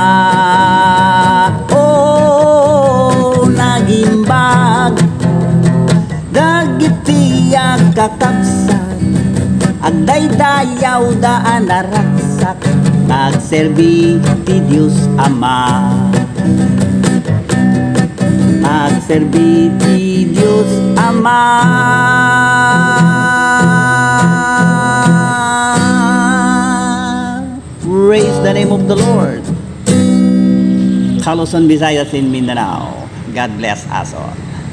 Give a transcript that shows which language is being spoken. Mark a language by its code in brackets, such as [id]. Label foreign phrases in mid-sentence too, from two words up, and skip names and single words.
[ilo] Oh, nagimbag, dagiti kakabsat, agdaydayaw daan naragsak, nagserbi ti Diyos Ama. Nagserbi ti Diyos Ama. [en] Praise the name of the Lord. Kaluson, Visayas, in Mindanao. God bless us all.